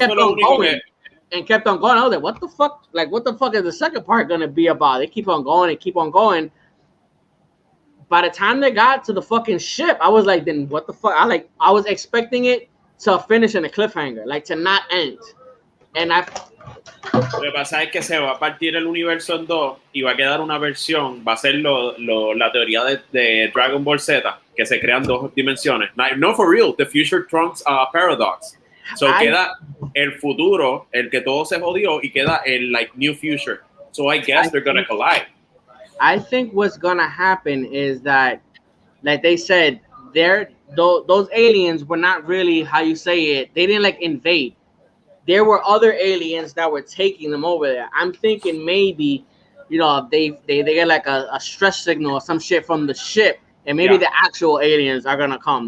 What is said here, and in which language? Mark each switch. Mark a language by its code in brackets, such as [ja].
[en] kept on going and kept on going. I was like, what the fuck? Like, what the fuck is the second part gonna be about? They keep on going and keep on going. By the time they got to the fucking ship, I was like, then what the fuck? I was expecting it to finish in a cliffhanger, like to not end. And [es] Lo que pasa es que se va a partir el universo en dos y va a quedar una versión, va a ser la teoría de Dragon Ball Z, que se crean dos dimensiones. [en] No, for real, the future Trunks paradox. So [es] queda el futuro, el que todo se jodió, y queda el [en] like new future. So I guess they're gonna collide. I think what's gonna happen is that, like they said, those aliens were not really, how you say it, they didn't like invade. There were other aliens that were taking them over there. I'm thinking maybe, they get like a stress signal or some shit from the ship, and maybe the actual aliens are gonna come.